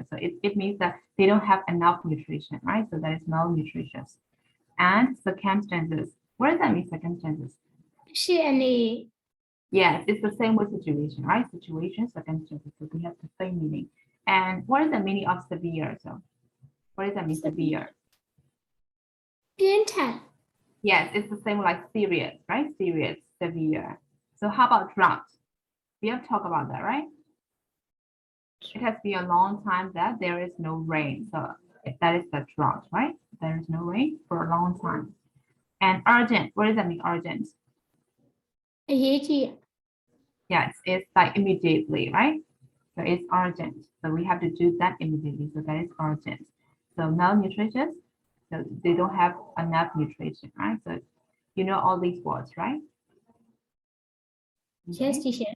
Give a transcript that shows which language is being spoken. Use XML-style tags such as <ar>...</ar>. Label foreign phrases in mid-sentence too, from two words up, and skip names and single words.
<en>So it means that they don't have enough nutrition, right? So that is malnutrition. And circumstances. What does that mean, circumstances? She any Yes, it's the same with situation, right? Situation, circumstances. So they have the same meaning. And what is the meaning of severe? So what does that mean, severe?</en> <my>ပြင်းထန်</my> <en>Yes, it's the same like serious, right? Serious, severe. So how about drought? We have talked about that, right? It has been a long time that there is no rain. So that is the drought, right? There is no rain for a long time. And urgent, what does that mean, urgent?</en> <my>အရေးကြီး</my> <en>Yes, it's like immediately, right? So it's urgent. So we have to do that immediately. So that is urgent. So malnutrition, so they don't have enough nutrition, right? So you know all these words, right? Yes, teacher.</en>